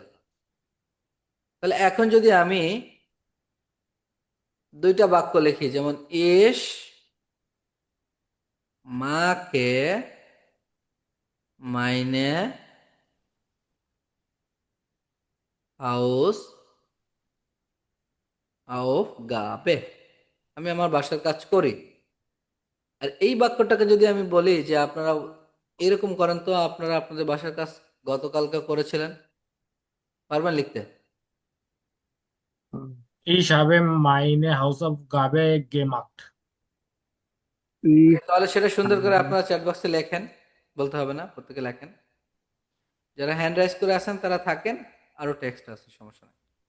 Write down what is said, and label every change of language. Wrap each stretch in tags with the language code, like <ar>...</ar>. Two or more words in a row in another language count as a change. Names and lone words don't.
<bn>তাহলে এখন যদি আমি দুইটা বাক্য লিখি, যেমন</bn> <de>Ich mache meine Haus Aufgabe</de> <bn>আমি আমার বাসার কাজ করি। আর এই বাক্যটাকে যদি আমি বলি যে আপনারা এরকম করেন তো আপনারা আপনাদের বাসার কাজ গতকালকে করেছিলেন, পারবেন লিখতে? হুম।</bn> <de>Ich habe meine Hausaufgabe gemacht. Ich</de> <bn>তাহলে সেটা সুন্দর করে</bn> <de>habe</de> <bn>আপনারা</bn> <en>chat box</en> <bn>লেখেন, বলতে হবে না, প্রত্যেকে লেখেন। যারা</bn> <en>hand raise</en> <bn>করে আছেন তারা থাকেন, আরো টেক্সট আছে, সমস্যা নেই।</bn>